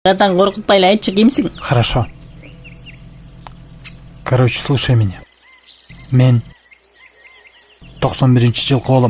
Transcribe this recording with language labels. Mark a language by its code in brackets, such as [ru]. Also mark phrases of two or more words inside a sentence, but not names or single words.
[kk] Братан, қорқытпайлы, айтшы, кімсің? [ru] Хорошо. Короче, слушай меня. [kk] Мен 91-ші жылғы қолым.